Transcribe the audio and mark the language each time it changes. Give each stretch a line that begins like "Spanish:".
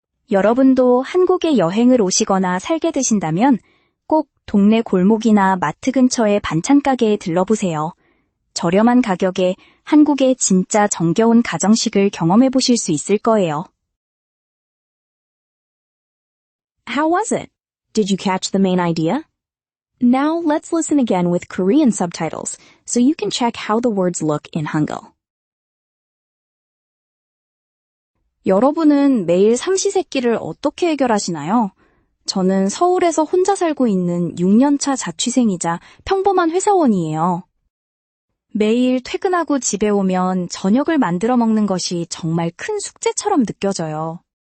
Korean: 여러분도 한국에 여행을 오시거나 살게 되신다면 꼭 동네 골목이나 마트 근처의 반찬 가게에 들러보세요. 저렴한 가격에 한국의 진짜 정겨운 가정식을 경험해 보실 수 있을 거예요.
English: How was it? Did you catch the main idea? Now let's listen again with Korean subtitles so you can check how the words look in Hangul.
Korean: 여러분은 매일 삼시세끼를 어떻게 해결하시나요? 저는 서울에서 혼자 살고 있는 6년차 자취생이자 평범한 회사원이에요. 매일 퇴근하고 집에 오면 저녁을 만들어 먹는 것이 정말 큰 숙제처럼 느껴져요.